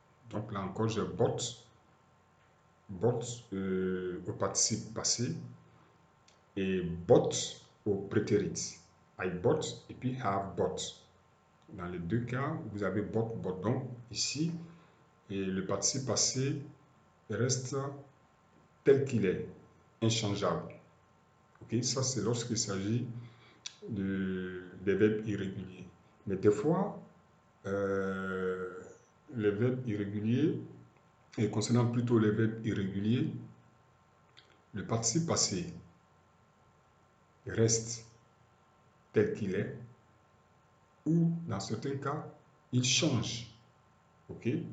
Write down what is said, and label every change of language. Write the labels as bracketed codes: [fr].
[fr] Donc là encore, j'ai bought au participe passé et bought au prétérit. [en] I bought [fr] et puis [en] have bought. [fr] Dans les deux cas, vous avez bought. Donc ici, et le participe passé reste tel qu'il est, inchangeable. Okay? Ça, c'est lorsqu'il s'agit des verbes irréguliers. Mais des fois, les verbes irréguliers, et concernant plutôt les verbes irréguliers, le participe passé reste tel qu'il est, ou dans certains cas, il change. Ok?